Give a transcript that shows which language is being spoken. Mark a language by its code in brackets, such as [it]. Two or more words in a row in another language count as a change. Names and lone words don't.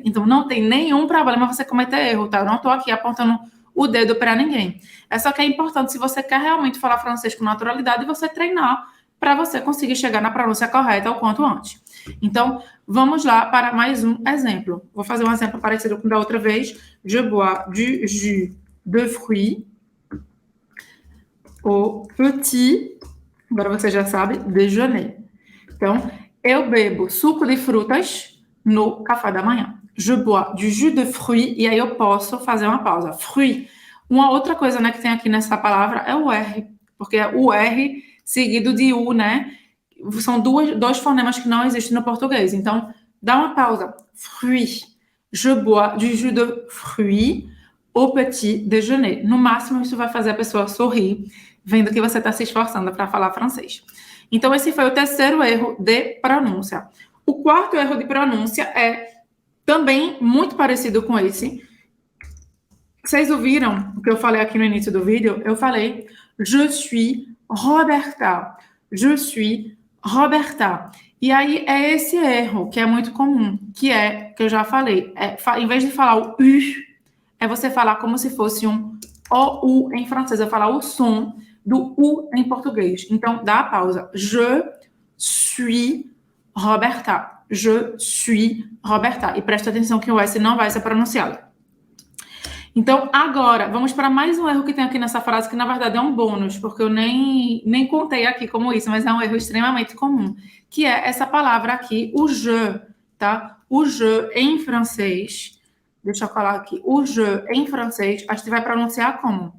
[pt] Então, não tem nenhum problema você cometer erro, tá? Eu não estou aqui apontando o dedo para ninguém. É só que é importante, se você quer realmente falar francês com naturalidade, você treinar para você conseguir chegar na pronúncia correta o quanto antes. Então, vamos lá para mais um exemplo. Vou fazer um exemplo parecido com o da outra vez. [fr] Je bois du jus de fruits au petit, [pt] agora você já sabe, déjeuner. Então, eu bebo suco de frutas no café da manhã. [fr] Je bois du jus de fruits, [pt] e aí eu posso fazer uma pausa. Fruit. Uma outra coisa, né, que tem aqui nessa palavra é o R, porque é o R seguido de U, né? São dois fonemas que não existem no português. Então, dá uma pausa. Fruit. [fr] Je bois du jus de fruits au petit déjeuner. [pt] No máximo, isso vai fazer a pessoa sorrir, vendo que você está se esforçando para falar francês. Então, esse foi o terceiro erro de pronúncia. O quarto erro de pronúncia é também muito parecido com esse. Vocês ouviram o que eu falei aqui no início do vídeo? Eu falei, [fr] je suis Roberta. Je suis Roberta. [pt] E aí é esse erro que é muito comum, que eu já falei, em vez de falar o U, é você falar como se fosse um OU em francês, é falar o som do U em português. Então, dá a pausa. [fr] Je suis Roberta. Je suis Roberta. [pt] E presta atenção que o S não vai ser pronunciado. Então, agora, vamos para mais um erro que tem aqui nessa frase, que na verdade é um bônus, porque eu nem contei aqui como isso, mas é um erro extremamente comum, que é essa palavra aqui, o je, tá? O je em francês, deixa eu colar aqui, o je em francês, a gente vai pronunciar como?